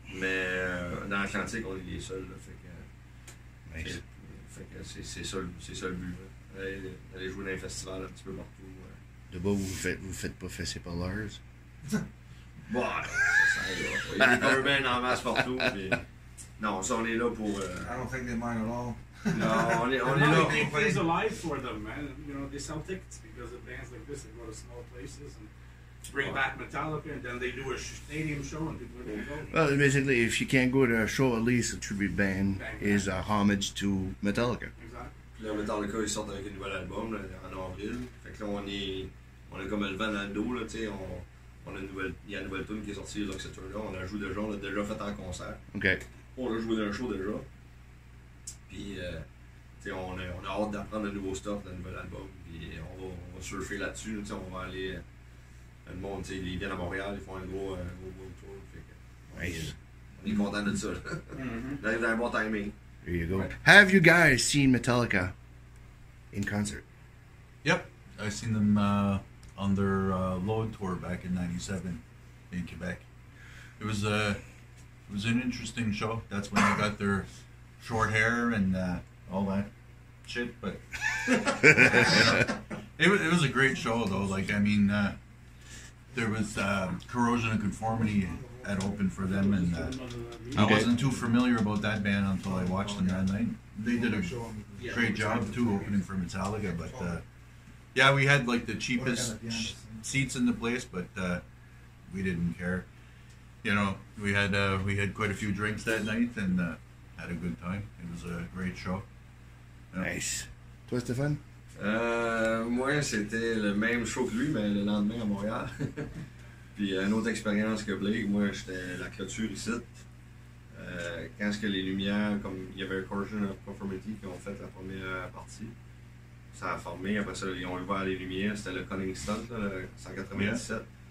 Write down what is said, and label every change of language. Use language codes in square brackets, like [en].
[fr] Mais dans l'Atlantique, on est les seuls. Là, [en] Nice. [fr] c'est ça le but. Là. Aller jouer dans les festivals un petit peu partout. De bas, vous faites pas fesser par l'heure. Bon, ça aide. Il y a des cover bands en masse partout. Puis... Non, ça, on est là pour. [en] I don't think they mind at all. [fr] Non, on est [en] No, [fr] là. [en] it plays alive for them, man. You know, they sell tickets because of bands like this. They go to small places and bring back Metallica, and then they do a stadium show, and people are going to go. Well, basically, if you can't go to a show, at least a tribute band is a homage to Metallica. Exactly. [fr] Puis là, Metallica, ils sortent avec un nouvel album là, en avril. Fait que là, on a comme le vent dans le dos, là, tu sais. Il y a une nouvelle tune qui est sortie, là, cette tune-là. On la joue déjà, on l'a déjà fait en concert. OK. On l'a joué dans un show déjà. Puis, tu sais, on a hâte d'apprendre de nouveaux stuff dans le nouvel album. Puis, on va surfer là-dessus. Tu sais, on va aller. Le monde, tu sais, ils viennent à Montréal, ils font un gros tour. Fait que, [en] Nice. [fr] on est content de ça. On arrive dans un bon timing. [en] There you go. Have you guys seen Metallica in concert? Yep, I seen them on their Load tour back in '97 in Quebec. It was an interesting show. That's when they got their short hair and all that shit. But you know, it was a great show though. Like I mean, there was Corrosion of Conformity had opened for them, and I wasn't too familiar about that band until I watched them that night. They did a great job too opening for Metallica, but yeah, we had like the cheapest seats in the place, but we didn't care. You know, we had quite a few drinks that night and had a good time. It was a great show. Yeah. [fr] Nice. Toi, Stéphane? Moi, c'était le même show que lui, mais le lendemain à Montréal. Puis une autre expérience que Blake, moi j'étais la clôture ici. Quand est-ce que les lumières, comme il y avait un Corrosion of Conformity qui ont fait la première partie, ça a formé, après ça ils ont ouvert les lumières, c'était le Cunning Stunt, le 197.